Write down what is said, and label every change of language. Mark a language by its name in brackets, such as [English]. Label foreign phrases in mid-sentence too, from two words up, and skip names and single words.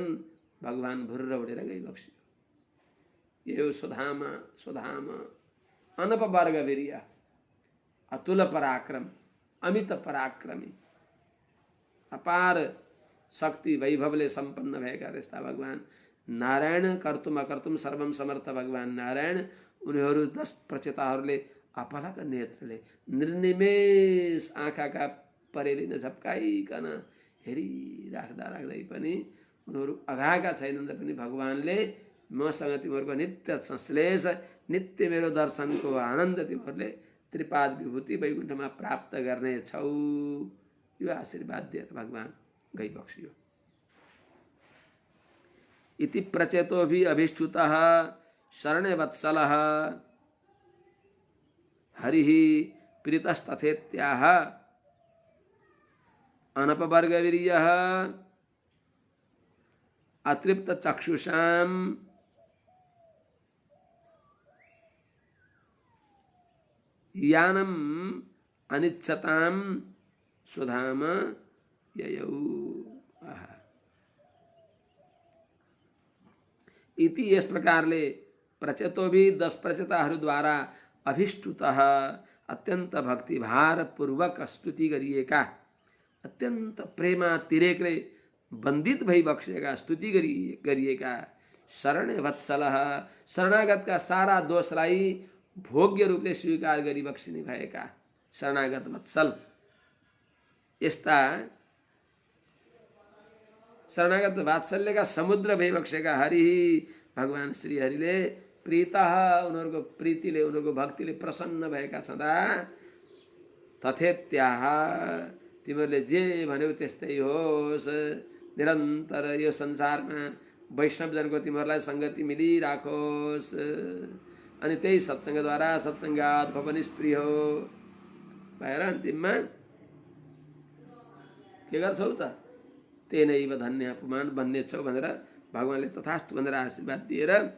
[Nepali] भगवान भुर्र उडेर गइबक्स्यो। यो सुधामा अनपवर्ग वीर्य अतुल पराक्रम अमित पराक्रमी अपार शक्ति वैभवले सम्पन्न भएका त्यस्ता भगवान नारायण [Sanskrit] कर्तुम अकर्तुम सर्वम समर्थ [Nepali] भगवान नारायण उनीहरू 10 प्रचेताहरूले अपलक नेत्रले निर्निमेष आँखाका परेली नझप्काइकन हेरिराख्दै पनि उनीहरू अघाएका छैनन् र पनि भगवानले मसँग तिमीहरूको नित्य संश्लेष नित्य मेरो दर्शनको आनन्द तिमीहरूले त्रिपाद विभूति वैकुण्ठमा प्राप्त गर्नेछौ यो आशीर्वाद दिएर भगवान गइबक्सियो। [Sanskrit] इति प्रचेतोभि अभिष्टुतः शरणे वत्सलः हरिः प्रीतस्तथेत्याह अनपवर्गवीर्यः अतृप्त चक्षुषां यानम अनिच्छतां सुधाम ययौ। [Nepali] इति यस प्रकारले प्रचेतो भी 10 प्रचेताहरूद्वारा अभिष्टुतः अत्यन्त भक्तिभार पूर्वक स्तुति गरिएका अत्यन्त प्रेमातिरेकले बन्दित भइबक्सेका स्तुति गरिएका [Sanskrit] शरण वत्सलः [Nepali] शरणागतका सारा दोषलाई भोग्य रूपले स्वीकार गरिबक्सिने भएका शरणागत वत्सल यस्ता शरणागत वात्सल्यका समुद्र भइबक्सेका हरि भगवान श्री हरिले प्रीतः उनीहरूको प्रीतिले उनीहरूको भक्तिले प्रसन्न भएका छँदा तथेत्याह तिमीहरूले जे भन्यौ त्यस्तै होस्। निरन्तर यो संसारमा वैष्णवजनको तिमीहरूलाई सङ्गति मिलिराखोस् अनि त्यही सत्सङ्गद्वारा [Sanskrit] सत्सङ्गात् भव निष्प्रियो [Nepali] भएर अन्तिममा के गर्छौ त [Sanskrit] तेनैव धन्य पुमान [Nepali] बन्नेछौ भनेर भगवानले तथास्तु भनेर आशीर्वाद दिएर